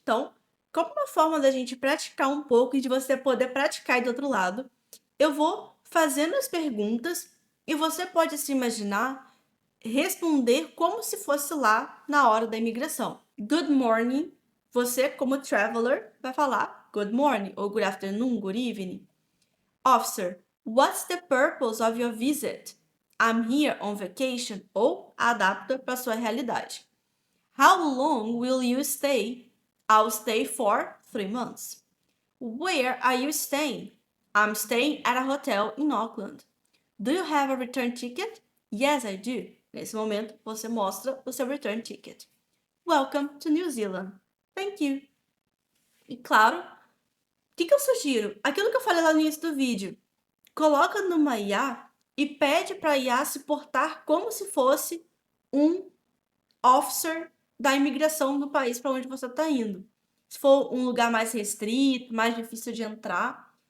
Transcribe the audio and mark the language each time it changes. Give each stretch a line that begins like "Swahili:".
Portuguese: Então, como uma forma da gente praticar um pouco e de você poder praticar aí do outro lado, eu vou fazendo as perguntas e você pode se imaginar responder como se fosse lá na hora da imigração.
English: Good morning.
Portuguese: Você, como traveler, vai falar
English: good morning
Portuguese: ou
English: good afternoon, good evening. Officer, what's the purpose of your visit? I'm here on vacation.
Portuguese: Ou adapta para sua realidade.
English: How long will you stay? I'll stay for 3 months. Where are you staying? I'm staying at a hotel in Auckland. Do you have a return ticket? Yes, I do.
Portuguese: Nesse momento, você mostra o seu
English: return ticket. Welcome to New Zealand. Thank you.
Portuguese: E claro, o que eu sugiro? Aquilo que eu falei lá no início do vídeo. Coloca numa IA e pede para a IA se portar como se fosse um officer da imigração do país para onde você está indo. Se for um lugar mais restrito, mais difícil de entrar,